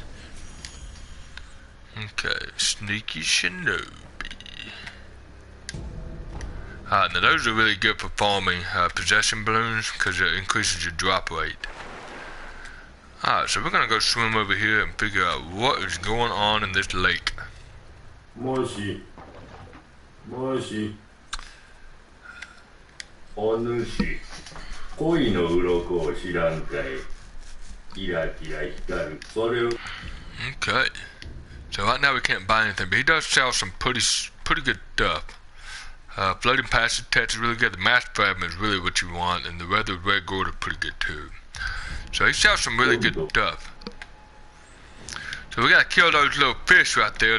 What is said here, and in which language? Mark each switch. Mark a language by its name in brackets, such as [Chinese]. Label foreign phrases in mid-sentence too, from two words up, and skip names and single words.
[English] Okay, sneaky shinobi. Now those are really good for farming possession balloons, because it increases your drop rate. Alright, so we're gonna go swim over here and figure out what is going on in this lake. Moshi. [Japanese] おぬし、鯉の鱗を知らんかい. キラキラ光る。それ. [English] Okay. So right now we can't buy anything, but he does sell some pretty good stuff. Floating passage text is really good. The mass fragment is really what you want, and the red gold are pretty good too. So he sells some really good stuff. So we gotta kill those little fish right there.